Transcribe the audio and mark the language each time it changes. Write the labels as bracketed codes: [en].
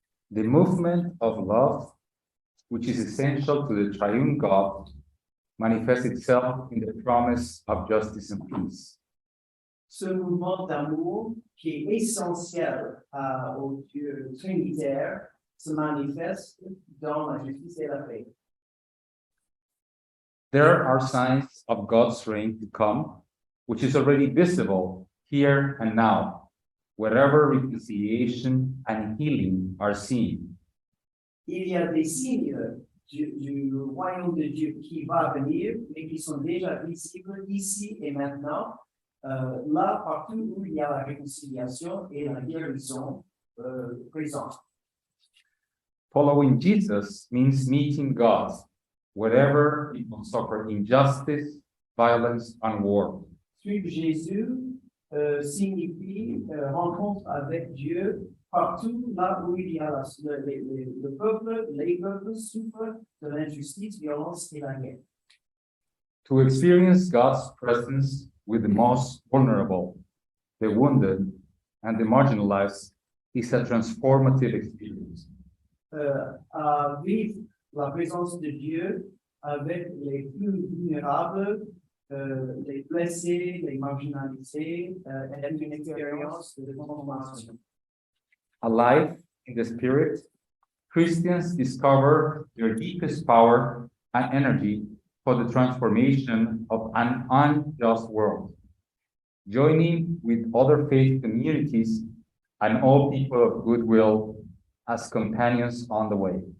[en] The movement of love, which is essential to the triune God, manifests itself in the promise of justice and peace. [fr] Ce mouvement d'amour qui est essentiel au Dieu trinitaire se manifeste dans la justice et la paix. [en] There are signs of God's reign to come, which is already visible here and now, wherever reconciliation and healing are seen. [fr] Il y a des signes du royaume de Dieu qui va venir, mais qui sont déjà visibles ici et maintenant, là partout où il y a la réconciliation et la guérison présente. [en] Following Jesus means meeting God, wherever people suffer injustice, violence, and war. [fr] Suivre Jésus signifie rencontre avec Dieu partout là où il y a le peuple, les peuples souffrent de l'injustice, violence et la guerre. [en] To experience God's presence with the most vulnerable, the wounded, and the marginalized is a transformative experience. [fr] À vivre la présence de Dieu avec les plus vulnérables, les blessés, les marginalisés, est une expérience de transformation. [en] Alive in the Spirit, Christians discover their deepest power and energy for the transformation of an unjust world, joining with other faith communities and all people of goodwill as companions on the way.